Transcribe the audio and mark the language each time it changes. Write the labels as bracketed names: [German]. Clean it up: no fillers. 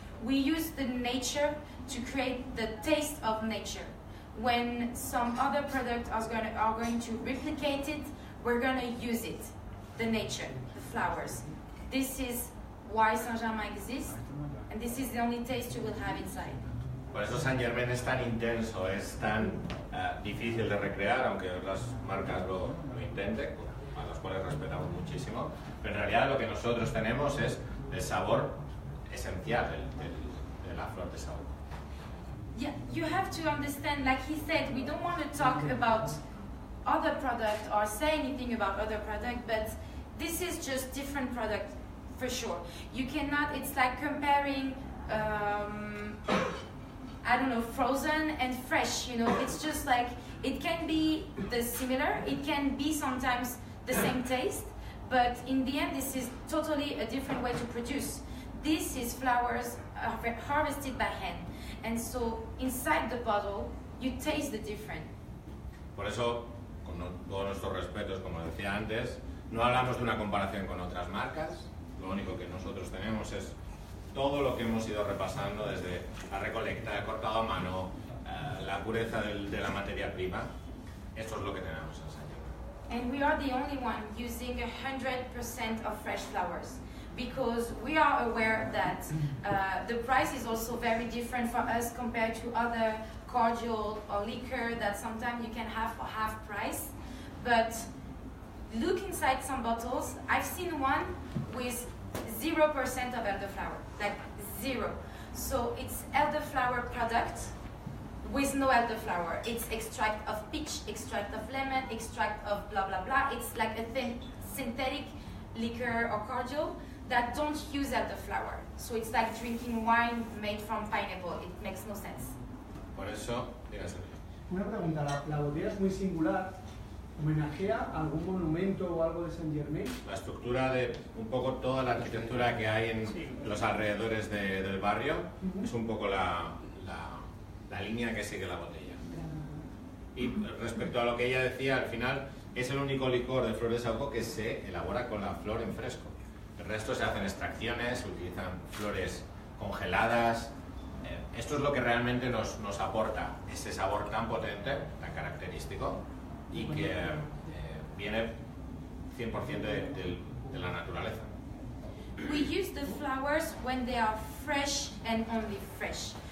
[English] We use the nature to create the taste of nature. When some other products are going to replicate it, we're going to use it, the nature, the flowers. This is why Saint-Germain exists, and this is the only taste you will have inside. [Spanish] Por eso Saint Germain es tan intenso, es tan difícil de recrear, aunque otras marcas lo intenten, a las cuales respetamos muchísimo. Pero en realidad lo que nosotros tenemos es el sabor esencial de la flor de saúco. [English] Yeah, you have to understand, like he said, we don't want to talk about other product or say anything about other product, but this is just different product for sure. You cannot, it's like comparing, I don't know, frozen and fresh, you know, it's just like, it can be the similar, it can be sometimes the same taste, but in the end this is totally a different way to produce. This is flowers harvested by hand. And so inside the bottle, you taste the difference. [Spanish] Por eso, con todos nuestros respetos, como decía antes, no hablamos de una comparación con otras marcas. Lo único que nosotros tenemos es todo lo que hemos ido repasando desde la recolecta, el cortado a mano, la pureza de la materia prima. Esto es lo que tenemos en Saint Germain. [English] And we are the only one using 100% of fresh flowers. because we are aware that the price is also very different for us compared to other cordial or liquor that sometimes you can have for half price. But look inside some bottles. I've seen one with 0% of elderflower, like 0. So it's elderflower product with no elderflower. It's extract of peach, extract of lemon, extract of blah blah blah. It's like a synthetic liquor or cordial that don't use elderflower. So it's like drinking wine made from pineapple. It makes no sense. [Spanish] Por eso, dígase. Una pregunta, la botella es muy singular. ¿Homenajea a algún monumento o algo de Saint-Germain? La estructura de un poco toda la arquitectura que hay en los alrededores del barrio es un poco la línea que sigue la botella. Y respecto a lo que ella decía, al final es el único licor de flor de saúco que se elabora con la flor en fresco. El resto se hacen extracciones, se utilizan flores congeladas. Esto es lo que realmente nos aporta ese sabor tan potente, tan característico, y que viene 100% de la naturaleza. [English] We use the flowers when they are fresh and only fresh.